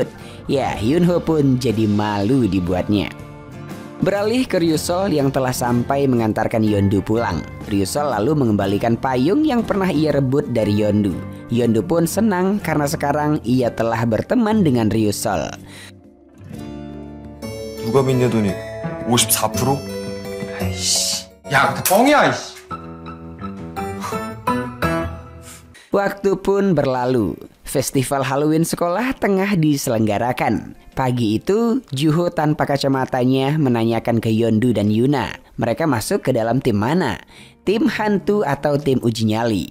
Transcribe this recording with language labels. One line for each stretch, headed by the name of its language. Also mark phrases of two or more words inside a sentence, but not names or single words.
Indonesian: Ya, Hyun-ho pun jadi malu dibuatnya. Beralih ke Ryusol yang telah sampai mengantarkan Yeondu pulang. Ryusol lalu mengembalikan payung yang pernah ia rebut dari Yeondu. Yeondu pun senang karena sekarang ia telah berteman dengan Ryusol.
Korean: 누가 믿냐 돈이 54%? 아이씨. 야, 그거 뻥이야, 이씨.
Indonesian: Waktu pun berlalu. Festival Halloween sekolah tengah diselenggarakan. Pagi itu, Joo-ho tanpa kacamatanya menanyakan ke Yeondu dan Yuna. Mereka masuk ke dalam tim mana? Tim hantu atau tim uji nyali?